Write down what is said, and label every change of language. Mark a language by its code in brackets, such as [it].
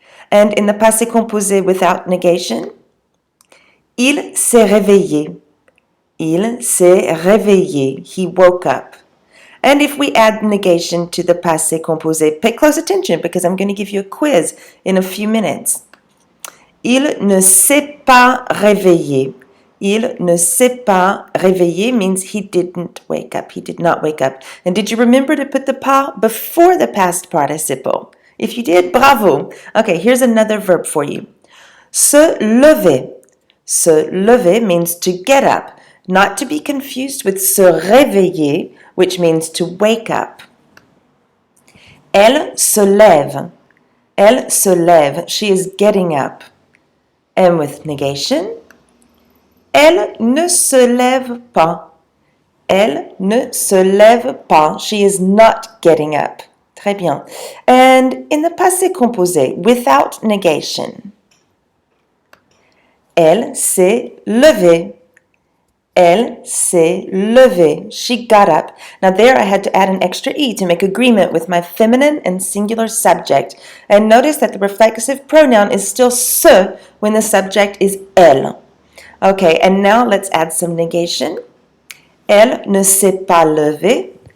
[en] And in the passé composé without negation, [fr] il s'est réveillé. Il s'est réveillé. [en] He woke up. And if we add negation to the passé composé, pay close attention because I'm going to give you a quiz in a few minutes. [fr] Il ne s'est pas réveillé. Il ne s'est pas réveillé [en] means he didn't wake up. He did not wake up. And did you remember to put the pas before the past participle? If you did, bravo. Okay, here's another verb for you. Se lever. Se lever means to get up, not to be confused with se réveiller, which means to wake up. [fr] Elle se lève. Elle se lève. [en] She is getting up. And with negation, [fr] elle ne se lève pas. Elle ne se lève pas. [en] She is not getting up. [fr] Très bien. [en] And in the passé composé, without negation, [fr] elle s'est levée. Elle s'est levée. [en] She got up. Now there I had to add an extra e to make agreement with my feminine and singular subject. And notice that the reflexive pronoun is still se when the subject is elle. Okay, and now let's add some negation. [fr] Elle ne s'est pas levée.